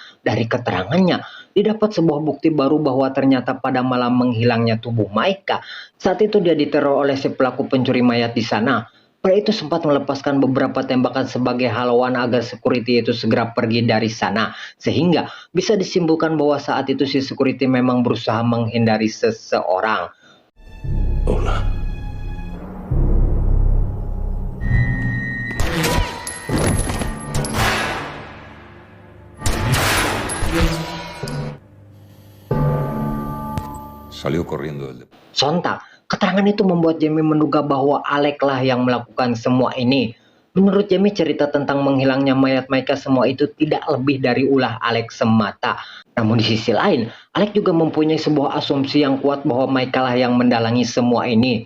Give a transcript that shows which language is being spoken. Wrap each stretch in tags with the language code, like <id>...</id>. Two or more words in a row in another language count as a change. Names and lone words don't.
<id>Dari keterangannya, didapat sebuah bukti baru bahwa ternyata pada malam menghilangnya tubuh Maika, saat itu dia diteror oleh si pelaku pencuri mayat di sana. Pria itu sempat melepaskan beberapa tembakan sebagai haluan agar security itu segera pergi dari sana. Sehingga bisa disimpulkan bahwa saat itu si security memang berusaha menghindari seseorang.</id> <es>hola. Salió corriendo del depósito.</es> <id>Sontak, keterangan itu membuat Jamie menduga bahwa Alec lah yang melakukan semua ini. Menurut Jamie, cerita tentang menghilangnya mayat Maika semua itu tidak lebih dari ulah Alec semata. Namun di sisi lain, Alec juga mempunyai sebuah asumsi yang kuat bahwa Maika lah yang mendalangi semua ini.</id>